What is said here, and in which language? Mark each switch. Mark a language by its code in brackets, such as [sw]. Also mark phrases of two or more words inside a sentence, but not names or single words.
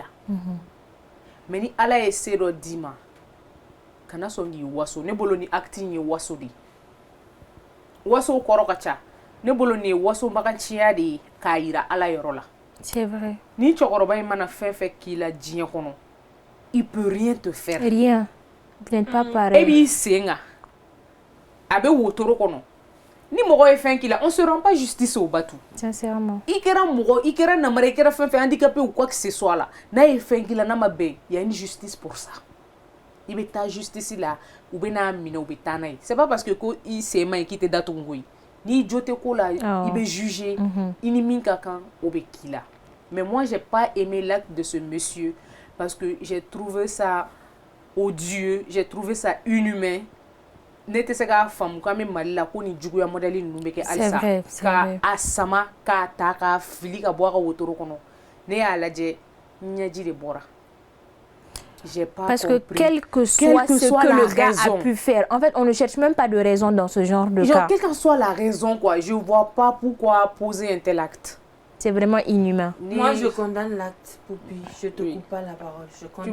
[bm] Mais ni Ala ye se dɔ d'i ma, kana sɔn k'i waso. Ne bolo ni acte in ye waso de ye. Waso kɔrɔ ka ca. Ne bolo nin ye wasobaganciya de ye k'a yira Ala yɔrɔ la. [fr] C'est vrai. [bm] Ni cɛkɔrɔba in mana fɛn fɛn k'i la diɲɛ kɔnɔ, [fr] il peut rien te faire. Rien. Vous n'êtes pas [bm] E [fr] pareil. [bm] b'i sen kan, a bɛ wotoro kɔnɔ. Ni mɔgɔ ye fɛn k'i la, [fr] on se rend pas justice au Batu. Sincèrement. [bm] I kɛra mɔgɔ, i kɛra namara, i kɛra fɛn fɛn [fr] handicapé ou quoi que ce soit [bm] la, n'a ye fɛn k'i la n'a ma bɛn, [fr] il y a une justice pour ça. [bm] I bɛ taa justice la, u bɛ n'a minɛ, u bɛ taa n'a ye. [fr] C'est pas parce que [bm] ko i sen man ɲi k'i tɛ datugu koyi. Ni jo tɛ ko la, i bɛ juger, i ni min ka kan, o bɛ k'i la. [fr] Mais moi, j'ai pas aimé l'acte de ce monsieur parce que j'ai trouvé ça odieux, j'ai trouvé ça inhumain. [bm] Ne tɛ se k'a faamu k'an bɛ Mali la ko ni juguya modèle ninnu bɛ kɛ halisa. [fr] vrai. [bm] K'a sama, k'a ta, k'a fili ka bɔ a ka wotoro kɔnɔ. Ne y'a lajɛ, ɲɛji de bɔra. [fr] J'ai pas Parce compris. que quel que soit ce que la le gars raison, a pu faire, en fait, on ne cherche même pas de raison dans ce genre de genre, cas. quelle que soit la raison, quoi, je vois pas pourquoi poser un tel acte. C'est vraiment inhumain. moi je condamne l'acte Poupi je te Oui. coupe pas la parole je condamne